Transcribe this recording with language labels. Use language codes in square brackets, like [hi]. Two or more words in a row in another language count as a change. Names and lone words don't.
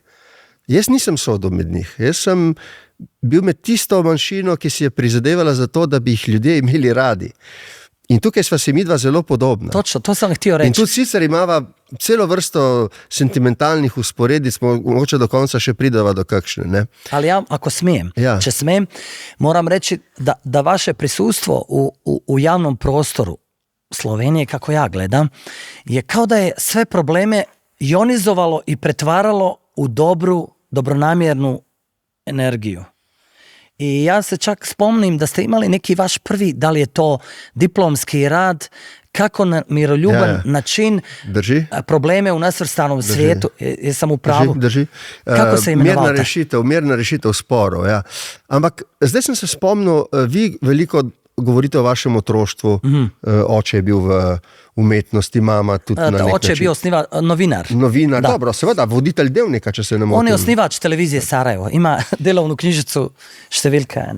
[sl] Jaz nisem sodel med njih. Jaz sem bil med tisto manjšino, ki si je prizadevala za to, da bi jih ljudje imeli radi. In tukaj sva se midva zelo podobna. [bs] Točno, to sem htio reči. [sl] In tudi sicer imava celo vrsto sentimentalnih usporedic, mogoče do konca še pridava do kakšne. Ne? [bs] Ali ja, ako smijem, [sl] če smem, [bs] moram reći da vaše prisustvo u javnom prostoru Slovenije, kako ja gledam, je kao da je sve probleme ionizovalo i pretvaralo u dobronamjernu energiju. I ja se čak spomnim da ste imali neki vaš prvi, da li je to diplomski rad, kako na miroljuban način probleme u nasvrstanom svijetu, jesam u pravu. Drži. [sl] Kako se imenovalo? Mirna rešitev sporov, ja. Ampak zdaj sem se spomnil, vi veliko govorite o vašem otroštvu, oče je bil v umetnosti, mama tudi na nek način. Oče je bil novinar. Novinar, dobro, seveda, voditelj Dnevnika, če se ne motim. [bs] On je osnivač televizije Sarajevo, ima delovnu knjižicu številka 1.